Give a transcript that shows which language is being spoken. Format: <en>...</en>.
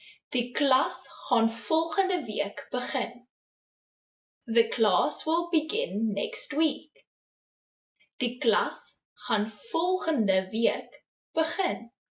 <af>Die klas gaan volgende week begin.</af> <en>The class will begin next week.</en> <af>Die klas gaan volgende week begin.</af>